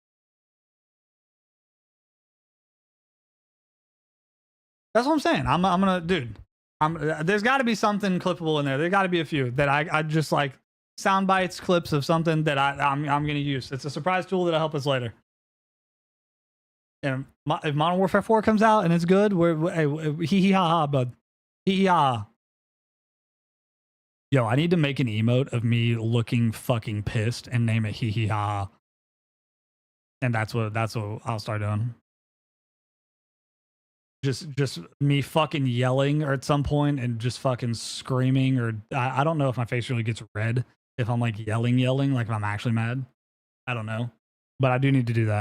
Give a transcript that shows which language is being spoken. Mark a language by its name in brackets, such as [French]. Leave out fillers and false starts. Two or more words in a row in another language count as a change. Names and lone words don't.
[English] That's what I'm saying. I'm gonna, dude. There's got to be something clippable in there. There got to be a few that I just like sound bites, clips of something that I'm gonna use. It's a surprise tool that'll help us later. And if Modern Warfare 4 comes out and it's good, we're hee hee ha ha, bud. Hee hee ha. Yo, I need to make an emote of me looking fucking pissed and name it hee hee ha. And that's what I'll start doing. Just me fucking yelling or at some point and just fucking screaming, or I don't know if my face really gets red if I'm like yelling, like if I'm actually mad. I don't know. But I do need to do that.